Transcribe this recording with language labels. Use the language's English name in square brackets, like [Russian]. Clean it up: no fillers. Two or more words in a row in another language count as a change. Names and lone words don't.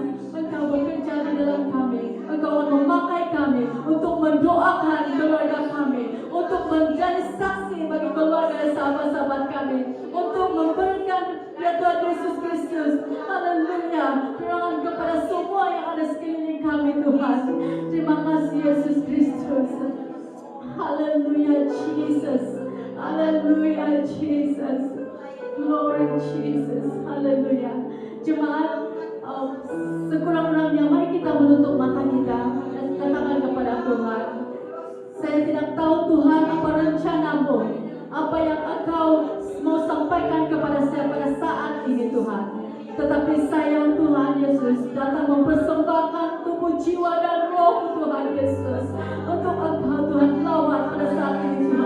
[Indonesian] Engkau bekerja di dalam kami, Engkau memakai kami untuk mendoakan keluarga kami, untuk menjadi saksi bagi keluarga dan sahabat-sahabat kami, untuk memberikan ya Tuhan Yesus Kristus, haleluya, perangan kepada semua yang ada sekeliling kami Tuhan. Terima kasih Yesus Kristus. Haleluya Jesus. Haleluya Jesus. [English] Glory Jesus. [Indonesian] Haleluya. Jemaat, sekurang-kurangnya mari kita menutup mata kita dan katakan kepada Tuhan, saya tidak tahu Tuhan apa rencana-Mu, apa yang Engkau mau sampaikan kepada saya pada saat ini Tuhan. Tetapi saya Tuhan Yesus datang mempersembahkan tubuh, jiwa dan roh Tuhan Yesus untuk Engkau Tuhan lawan pada saat ini Tuhan.